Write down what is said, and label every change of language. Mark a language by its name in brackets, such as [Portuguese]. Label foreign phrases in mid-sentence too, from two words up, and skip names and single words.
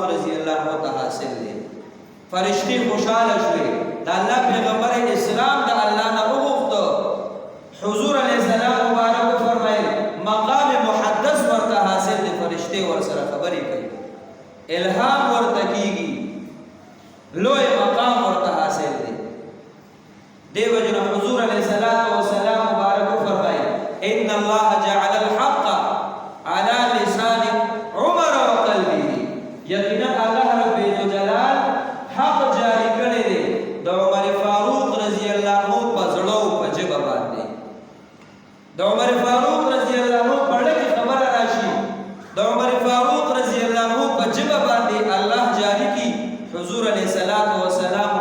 [Pashto] رضی الله عنه ته حاصل دی فرشتې خوشحاله شوې د الله پیغمبر اسلام د الله نه وغوښته حضور علیه السلام مبارک فرمایي مقام محدث ورته حاصل دی فرشتې ورسره خبرې کوي الهام ورته کېږي لوی مقام ورته حاصل دی دیو جن حضور علیہ السلام مبارک فرمائے [Arabic] ان اللہ جعل الحق على لسان عمر وقلبه [Pashto] یقینا اللہ رب الجلال حق جاری کړی دی د عمر فاروق رضی الله عنه په زړه او په جبه باندې د عمر فاروق رضی الله عنه په ډېر خبره راشي د عمر فاروق رضی الله عنه په جبه باندې الله جاری کی حضور علیہ السلام